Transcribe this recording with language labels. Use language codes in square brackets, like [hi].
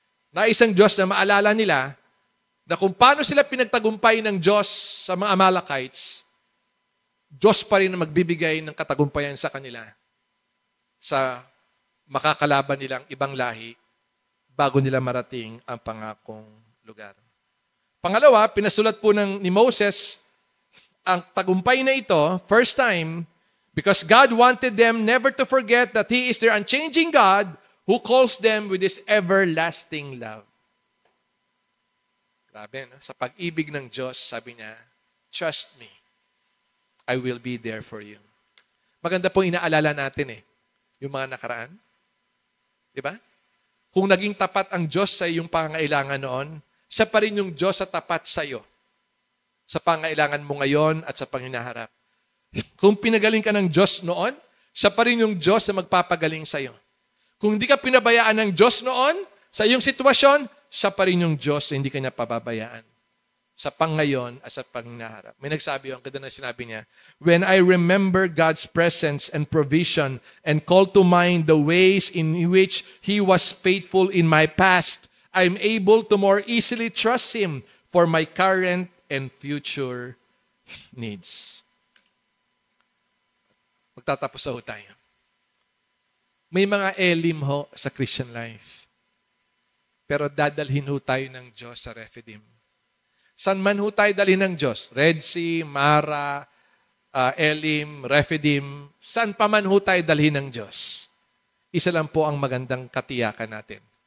[tl] Naisang Diyos na maalala nila na kung paano sila pinagtagumpay ng Diyos sa mga Amalekites, Diyos pa rin na magbibigay ng katagumpayan sa kanila sa makakalaban nilang ibang lahi bago nila marating ang pangakong lugar. Pangalawa, pinasulat po ni Moses ang tagumpay na ito, [en] first time, because God wanted them never to forget that He is their unchanging God who calls them with His everlasting love. [tl] Grabe, no? Sa pag-ibig ng Diyos, sabi niya, [en] trust me, I will be there for you. [tl] Maganda po inaalala natin yung mga nakaraan. Diba? Kung naging tapat ang Diyos sa iyong pangangailangan noon, siya pa rin yung Diyos sa tapat sa iyo sa pangailangan mo ngayon at sa panghinaharap. Kung pinagaling ka ng Diyos noon, siya pa rin yung Diyos na magpapagaling sa iyo. Kung hindi ka pinabayaan ng Diyos noon, sa iyong sitwasyon, siya pa rin yung Diyos na hindi ka niya pababayaan. Sa pangngayon at sa panghinaharap. May nagsabi ang ganda na sinabi niya, [en] when I remember God's presence and provision and call to mind the ways in which He was faithful in my past, I'm able to more easily trust Him for my current and future needs. [tl] Magtatapos na ho tayo. May mga elim ho sa Christian life. Pero dadalhin ho tayo ng Diyos sa Rephidim. San man ho tayo dalhin ng Diyos? Red Sea, Mara, Elim, Rephidim. San pa man ho tayo dalhin ng Diyos? Isa lang po ang magandang katiyakan natin.